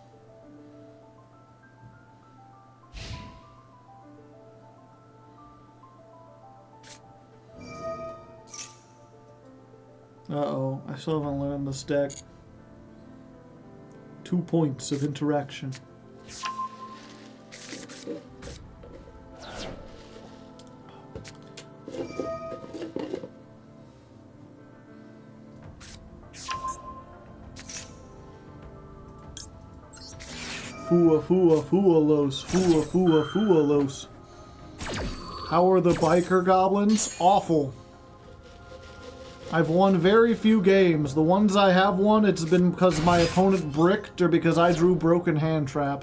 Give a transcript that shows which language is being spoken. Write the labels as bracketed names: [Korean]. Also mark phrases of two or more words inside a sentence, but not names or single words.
[English] Uh-oh, I still haven't learned this deck. 2 points of interaction. Fua fua fualos, fua fua fualos. How are the biker goblins? Awful. I've won very few games. The ones I have won, it's been because my opponent bricked or because I drew broken hand traps.